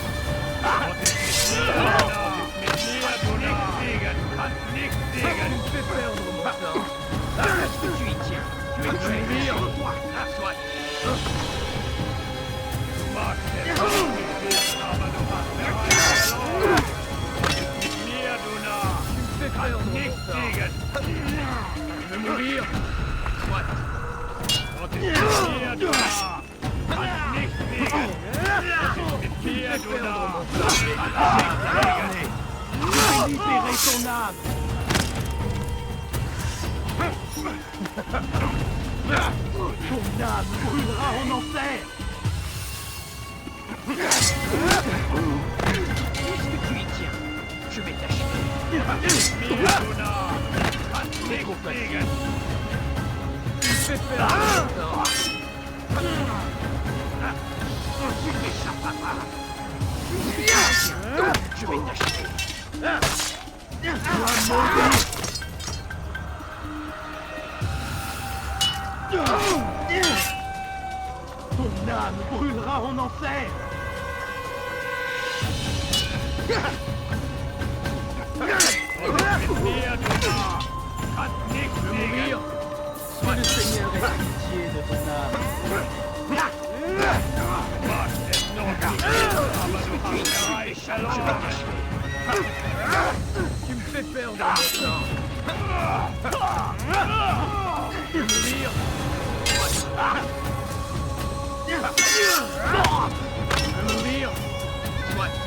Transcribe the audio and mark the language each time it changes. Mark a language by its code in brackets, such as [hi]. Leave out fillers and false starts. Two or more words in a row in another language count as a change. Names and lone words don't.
[de] Kannst nicht fliegen! [fr] Tu me fais perdre mon temps. Est-ce que tu y tiens? Tu es tué sur toi. Soit. [de] Du magst es auch nicht, aber du hast bereits verloren! Mit mir, du Narr! [fr] Tu me fais [de] Kannst [fr] perdre [de] nicht [fr] mon temps. [de] fliegen! [fr] Tu veux mourir? Soit. [de] Und mit mir, du Narr! Kannst nicht fliegen! Mit mir, du Narr! Kannst nicht fliegen! [fr] Je vais libérer ton âme. Ton âme brûlera en enfer. Puisque tu y tiens, je vais t'achever. [de] Mit mir, du Narr! Kannst nicht fliegen! [fr] Tu me fais perdre mon temps. Tu m'échapperas pas. Je vais t'achever. Ton âme brûlera en enfer. [de] Mit mir, du Narr! Kannst nicht fliegen! [fr] Que le Seigneur ait pitié de ton âme. [de] Du magst es noch nicht, aber du hast bereits verloren! [fr] Tu me fais perdre mon temps. Tu veux mourir? Tu veux mourir? Soit.